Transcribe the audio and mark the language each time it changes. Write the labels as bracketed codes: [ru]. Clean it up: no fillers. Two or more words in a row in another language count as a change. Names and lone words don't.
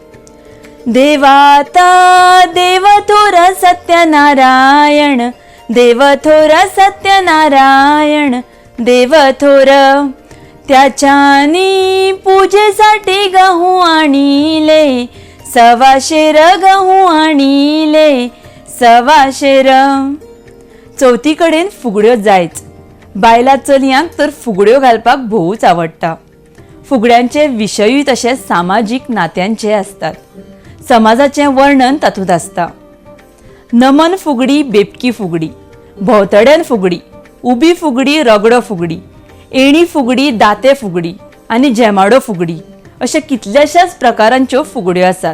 [mr] देवाता देव थोर सत्यनारायण, देव थोर सत्यनारायण, देव थोर. त्याच्यानी पूजेसाठी गहू आणिले, 200 गहू आणिले, 200. [kok] चौथीकडेन फुगड्यो जायच. बायला चलयांक तर फुगड्यो घालपाक भोवूच आवडटा. फुगड्यांचे विशयूय तशेंच सामाजीक नात्यांचे असतात. समाजाचें वर्णन तातूंत आसता. नमन फुगडी, बेपकी फुगडी, भोंवतड्यान फुगडी, उबी फुगडी, रगडो फुगडी, एणी फुगडी, दाते फुगडी आनी जेमाडो फुगडी अशे कितल्याशाच प्रकारांच्यो फुगड्यो आसात.